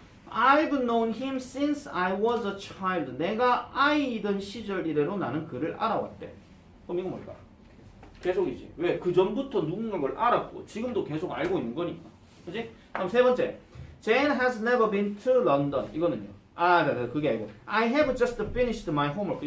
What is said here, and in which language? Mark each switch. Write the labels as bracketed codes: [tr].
[en] I've known him since I was a child. [ko] 내가 아이이던 시절 이래로 나는 그를 알아왔대. 그럼 이건 뭘까? 계속이지. 왜? 그 전부터 누군가를 알았고 지금도 계속 알고 있는 거니까. 그지? 다음 세 번째. [en] Jane has never been to London. [ko] 이거는요. 네, 그게 아니고 [en] I have just finished my homework.